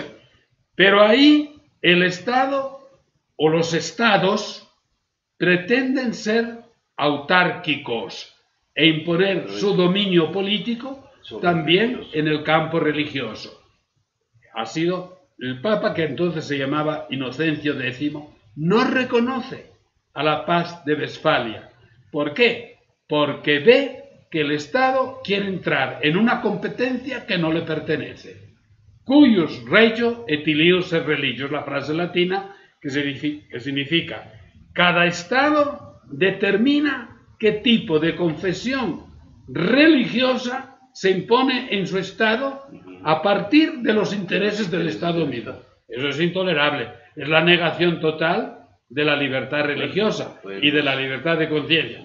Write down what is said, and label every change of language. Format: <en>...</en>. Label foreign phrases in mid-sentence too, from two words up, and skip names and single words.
<es>Pero ahí el Estado o los estados pretenden ser autárquicos e imponer su dominio político también en el campo religioso. Ha sido el Papa, que entonces se llamaba Inocencio X, no reconoce a la paz de Westfalia. ¿Por qué? Porque ve que el Estado quiere entrar en una competencia que no le pertenece.</es> <la>Cuius regio et ilius et religio,</la> <es>la frase latina que significa cada Estado determina qué tipo de confesión religiosa se impone en su Estado a partir de los intereses del Estado mismo. Eso es intolerable, es la negación total de la libertad religiosa y de la libertad de conciencia.</es>